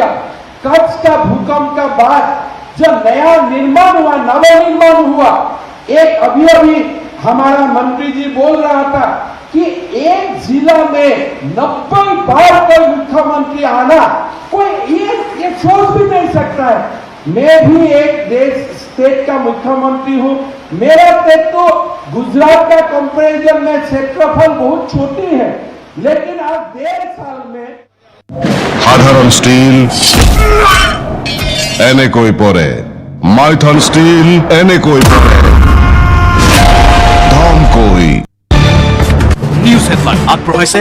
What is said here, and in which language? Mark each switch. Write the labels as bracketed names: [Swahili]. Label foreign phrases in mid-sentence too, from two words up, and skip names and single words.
[Hindi] कच्छ का भूकंप का बाद जब नया निर्माण हुआ, नवनिर्माण हुआ, एक अभी हमारा मंत्री जी बोल रहा था कि एक जिला में 90 बार का मुख्यमंत्री आना कोई ये सोच भी नहीं सकता है। मैं भी एक स्टेट का मुख्यमंत्री हूं। मेरा स्टेट तो गुजरात का कंपैरिजन में क्षेत्रफल बहुत छोटी है, लेकिन आज 1.5 साल में [Assamese] সাধারণ স্টিল এনেকৈ পরে, মাইথন স্টিল এনেকৈ পরে, ধমকৈ। নিউজ হেডলাইন আগবঢ়াইছে